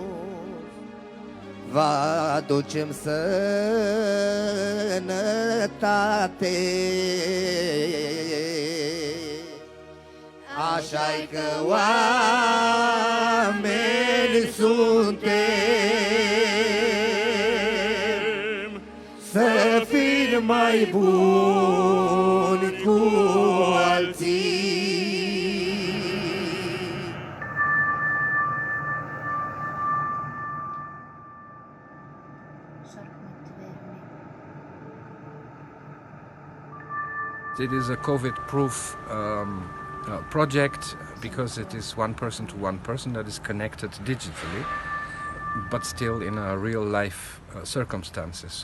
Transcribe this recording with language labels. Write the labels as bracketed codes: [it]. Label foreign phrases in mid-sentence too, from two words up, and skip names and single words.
[ro] Vă aducem sănătate, așa-i că oameni suntem, să fim mai buni cu alții. [en] It is a COVID-proof project because it is one person to one person that is connected digitally, but still in a real life circumstances.